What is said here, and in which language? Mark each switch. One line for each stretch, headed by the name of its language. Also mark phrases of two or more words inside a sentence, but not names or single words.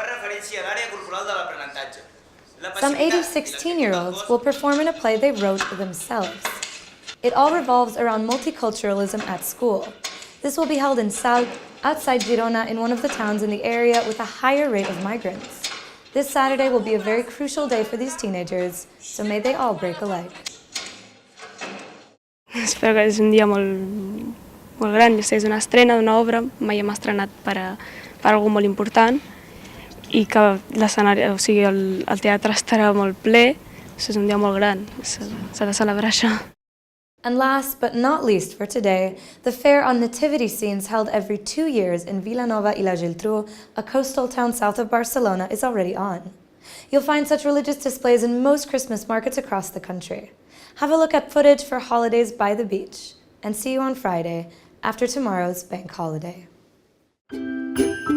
English: Some 80 16-year-olds will perform in a play they wrote themselves. It all revolves around multiculturalism at school. This will be held in Salt, outside Girona, in one of the towns in the area with a higher rate of migrants. This Saturday will be a very crucial day for these teenagers, so may they all break a leg.
Catalan: Espero que és un dia molt gran, és una estrena d'una obra, mai hem estrenat per algú molt important i que l'escenari, o sigui, el teatre estarà molt ple, és un dia molt gran, s'ha de celebrar això.
English: And last but not least for today, the fair on nativity scenes held every 2 years in Vilanova i la Geltrú, a coastal town south of Barcelona, is already on. You'll find such religious displays in most Christmas markets across the country. Have a look at footage for holidays by the beach, and see you on Friday, after tomorrow's bank holiday.